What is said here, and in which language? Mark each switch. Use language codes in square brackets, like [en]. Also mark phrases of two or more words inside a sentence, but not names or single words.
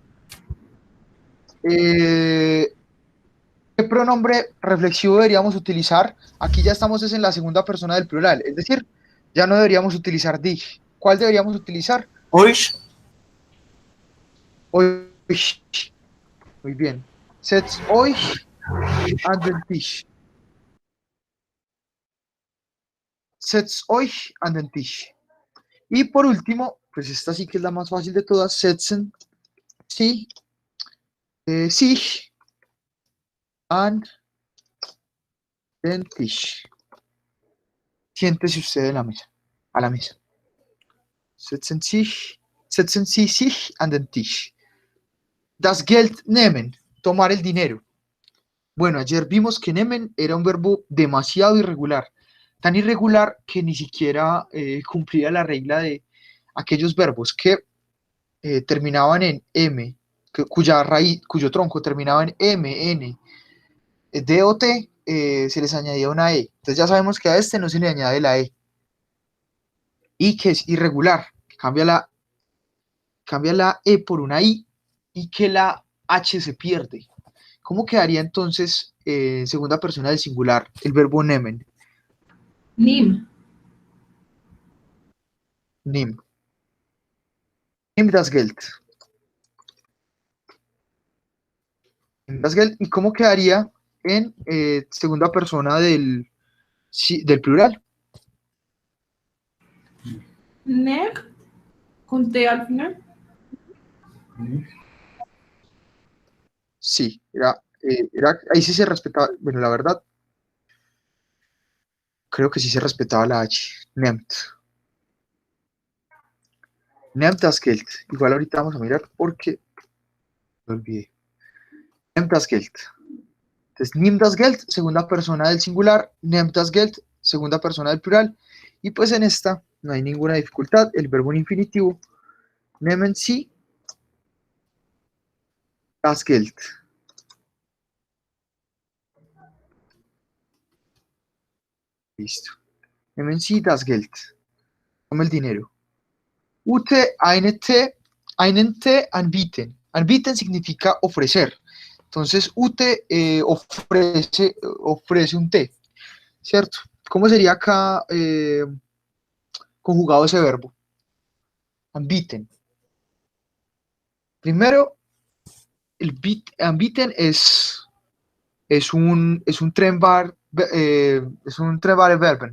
[es] ¿Qué pronombre reflexivo deberíamos utilizar? Aquí ya estamos es en la segunda persona del plural, es decir, ya no deberíamos utilizar dich. ¿Cuál deberíamos utilizar? Euch. Euch. Muy bien. [de] Setzt euch an den Tisch. Setzt euch an den Tisch. [es] Y por último, pues esta sí que es la más fácil de todas, [de] setzen Sie sich an den Tisch. [es] Siéntese usted en la mesa, a la mesa. [de] Setzen Sie sich an den Tisch. Das Geld nehmen, [es] tomar el dinero. Bueno, ayer vimos que nehmen era un verbo demasiado irregular, tan irregular que ni siquiera cumplía la regla de aquellos verbos que terminaban en M, cuya raíz, cuyo tronco terminaba en M, N, D o T, se les añadía una E. Entonces ya sabemos que a este no se le añade la E. Y que es irregular, cambia la E por una I y que la H se pierde. ¿Cómo quedaría entonces segunda persona del singular el verbo nehmen? Nim. [de] Nim. Nimm das Geld. Nimm das Geld. [es] ¿Y cómo quedaría en segunda persona del plural? Neg. Con T al final. Sí, ahí sí se respetaba, bueno, la verdad, creo que sí se respetaba la H. [de] Nehmt. Nehmt das Geld. [es] Igual ahorita vamos a mirar porque lo olvidé. [de] Nehmt das Geld. Entonces, nimm das Geld, [es] segunda persona del singular, [de] nehmt das Geld, [es] segunda persona del plural, y pues en esta no hay ninguna dificultad, el verbo en infinitivo, [de] nehmen Sie das Geld. [es] Listo. [de] Nehmen Sie das Geld. [es] Tome el dinero. [de] Ute einen Tee anbieten. [es] Anbieten significa ofrecer. Entonces, ute ofrece un té, ¿cierto? ¿Cómo sería acá conjugado ese verbo? Anbieten. Primero, anbieten es un Trennbar, es un [de] Trennbare Verben.